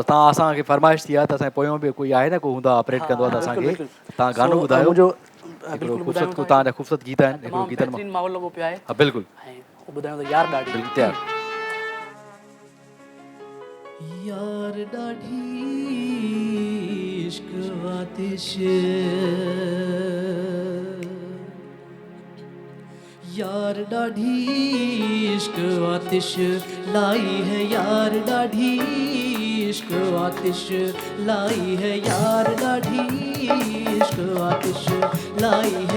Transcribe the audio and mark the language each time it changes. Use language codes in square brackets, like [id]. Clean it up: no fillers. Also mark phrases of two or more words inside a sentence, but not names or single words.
[sd] तव्हां असांखे फरमाइश थी आहे त असांजे पोयों बि कोई आहे न, को हूंदा ऑपरेट कंदो आहे त असांखे तव्हां गानो ॿुधायो। ख़ूबसूरत तव्हांजा ख़ूबसूरत गीत आहिनि, हिकिड़ो गीतनि मां माहौल लॻो पियो आहे। हा बिल्कुलु, ऐं ॿुधायो त यार ॾाढी तयारु। यार ॾाढी इश्क आतिश, यार ॾाढी इश्क आतिश लाई है यार ॾाढी इश्क आतिश लाई है यार ॾाढी इश्क आतिश लाई है